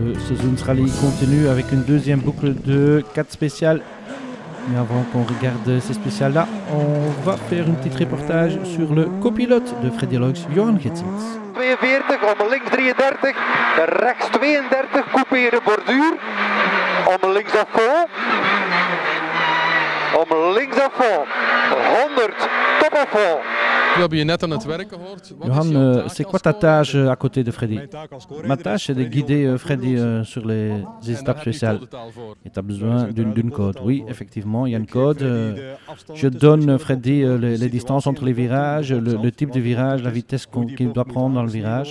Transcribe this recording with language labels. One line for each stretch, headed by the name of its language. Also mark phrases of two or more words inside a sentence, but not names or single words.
French: Zuns Rally continue avec une deuxième boucle de 4 spéciales. Mais avant qu'on regarde ces spéciales-là, on va faire un petit reportage sur le copilote de Freddy Loix, Johan Gitzels.
Dutch: 42, om links 33, rechts 32, couperen borduur. Om links
French: à fond.
Dutch: Om links
French: à fond. 100, top à fond.
Dutch: We hebben je net aan het werk gehoord.
French: Johan, c'est quoi ta tâche à côté de Freddy? Ma tâche, c'est de guider Freddy sur les étapes spéciales. Et tu as besoin d'une code. Oui, effectivement, il y a une code. Je donne Freddy les distances entre les virages, le type de virage, la vitesse qu'il doit prendre dans le virage.